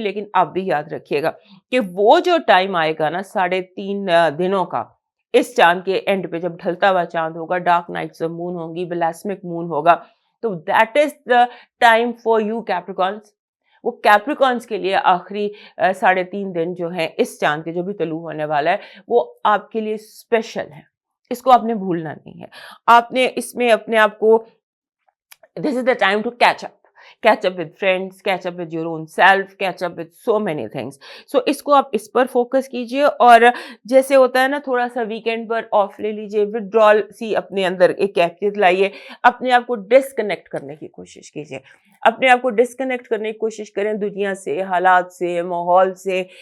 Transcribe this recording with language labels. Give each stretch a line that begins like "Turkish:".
Urdu: لیکن آپ بھی یاد رکھیے گا کہ وہ جو ٹائم آئے گا نا 3.5 دنوں کا اس چاند کے اینڈ پہ جب ڈھلتا ہوا چاند ہوگا، ڈارک نائٹس آف مون ہوں گی، بلاسمک مون ہوگا، تو
English: that is the time for you
Urdu: کیپریکونس. وہ کیپریکونس کے لیے آخری 3.5 دن جو ہیں اس چاند کے جو بھی طلوع ہونے والا ہے وہ آپ کے لیے اسپیشل ہے. اس کو آپ نے بھولنا نہیں ہے. آپ نے اس میں اپنے آپ کو
English: This is the time to catch up with friends, catch up with your own self, catch up with so many things.
Urdu: So اس کو آپ اس پر فوکس کیجئے اور جیسے ہوتا ہے نا تھوڑا سا ویکینڈ پر آف لے لیجئے، withdrawal سی اپنے اندر ایک کیفیت لائیے، اپنے آپ کو ڈسکنیکٹ کرنے کی کوشش کیجئے. اپنے آپ کو ڈسکنیکٹ کرنے کی کوشش کریں دنیا سے، حالات سے، ماحول سے.